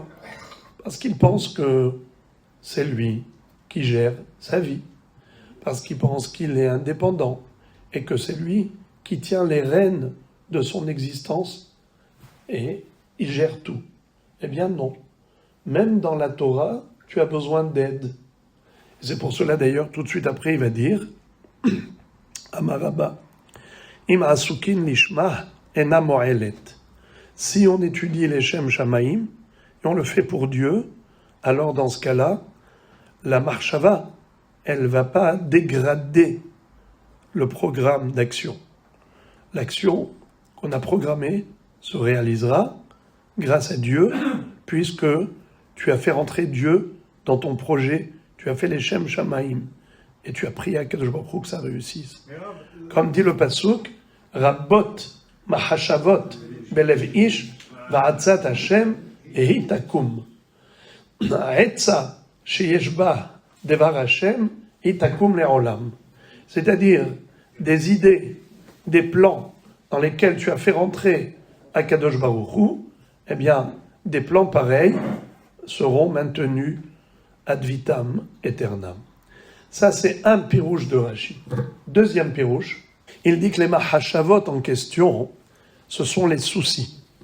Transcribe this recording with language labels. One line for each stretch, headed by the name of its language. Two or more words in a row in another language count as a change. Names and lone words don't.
French: Parce qu'il pense que c'est lui qui gère sa vie, parce qu'il pense qu'il est indépendant et que c'est lui qui tient les rênes de son existence et il gère tout. Eh bien non. Même dans la Torah, tu as besoin d'aide. C'est pour cela d'ailleurs, tout de suite après, il va dire
Hebrew: אמר רבא אם עוסקין לשמה אינה מועלת.
French: Si on étudie les
Hebrew: שם שמים,
French: et on le fait pour Dieu, alors dans ce cas-là, la marshava, elle ne va pas dégrader le programme d'action. L'action qu'on a programmée se réalisera grâce à Dieu, puisque tu as fait rentrer Dieu dans ton projet, tu as fait les
Hebrew: שם שמים,
French: et tu as prié à Kadosh Baruch Hu que ça réussisse. Comme dit le Pasuk,
Hebrew: רבות מחשבות בלב איש ועצת השם היא תקום. העצה שיש בה דבר השם היא תקום לעולם.
French: C'est-à-dire des idées, des plans dans lesquels tu as fait rentrer à Kadosh Baruch Hu, eh bien, des plans pareils seront maintenus
Latin: ad vitam aeternam.
French: Ça, c'est un pirouche de Rashi. Deuxième pirouche, il dit que les mahashavot en question, ce sont les soucis.